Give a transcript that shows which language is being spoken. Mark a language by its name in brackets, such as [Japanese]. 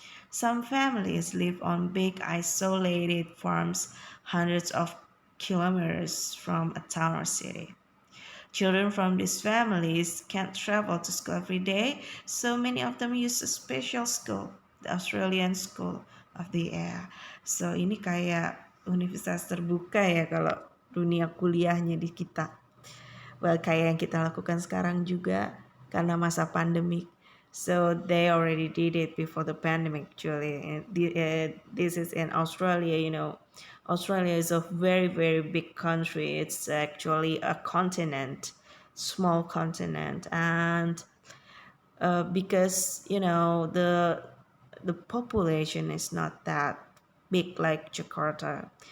[English] Some families live on big isolated farms hundreds of kilometers from a town or city. Children from these families can't travel to school every day, so many of them use a special school, the Australian School of the Air. [Indonesian] So ini kayak universitas terbuka ya kalau dunia kuliahnya di kita. Kayak yang kita lakukan sekarang juga karena masa pandemik. [English] So they already did it before the pandemic actually. And this is in Australia, you know. Australia is a very, very big country. It's actually a continent, small continent. And because, you know, the population is not that big like Jakarta.